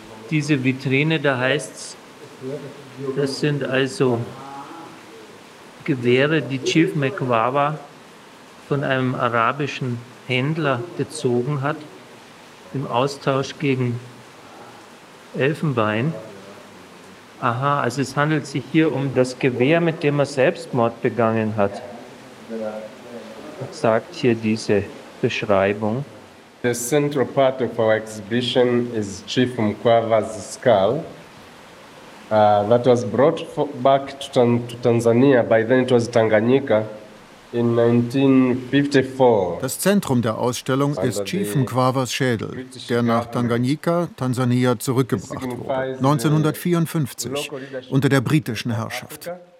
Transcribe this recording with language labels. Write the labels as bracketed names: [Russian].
[German] Diese Vitrine, da heißt es, das sind also Gewehre, die Chief Mkwawa von einem arabischen Händler gezogen hat, im Austausch gegen Elfenbein. Aha, also es handelt sich hier um das Gewehr, mit dem er Selbstmord begangen hat. Sagt hier diese Beschreibung. [English] The central part of our exhibition is Chief Mkwawa's skull. That was brought back to Tanzania, by then it was Tanganyika, in 1954. [German] Das Zentrum der Ausstellung ist Chief Mkwawa's Schädel, der nach Tanganyika, Tansania, zurückgebracht wurde, 1954, unter der britischen Herrschaft.